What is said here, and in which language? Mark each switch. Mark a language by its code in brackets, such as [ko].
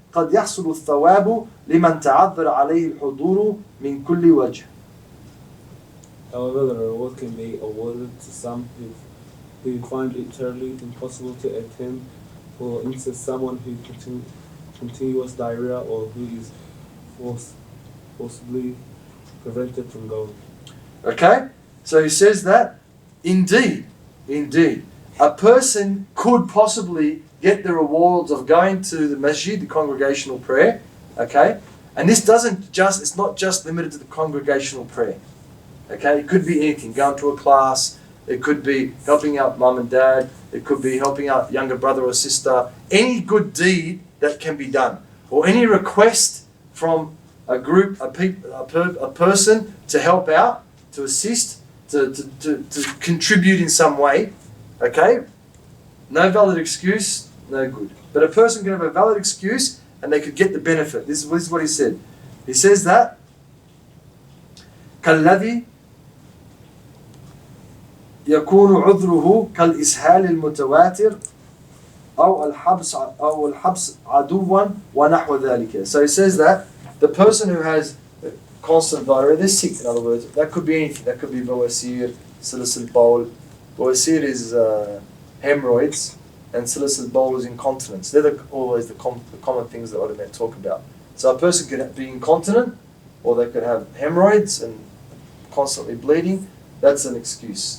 [ar] قد يحصل الثواب لمن تعذر عليه الحضور من كل وجه. [en] However, the reward can be awarded to some who find it totally impossible to attend. For instance, someone who continuous diarrhea, or who is forcibly prevented from going. Okay, so he says that indeed, a person could possibly get the rewards of going to the masjid, the congregational prayer. Okay, and this it's not just limited to the congregational prayer. Okay, it could be anything, going to a class, it could be helping out mum and dad, it could be helping out younger brother or sister, any good deed that can be done, or any request from a group, a person to help out, to assist, to contribute in some way. Okay, no valid excuse, no good. But a person can have a valid excuse and they could get the benefit. This is what he said. He says that [ar] كالذي يكون عذره كالإسهال المتواتر أو الحبس عدوا ونحو ذلك. [en] So he says that the person who has constant diarrhea, they're sick, in other words. That could be anything. That could be bawasir, salisil bawl. Bawasir is hemorrhoids, and salisil bawl is incontinence. They're always the common things that ulama talk about. So a person could be incontinent, or they could have hemorrhoids and constantly bleeding. That's an excuse.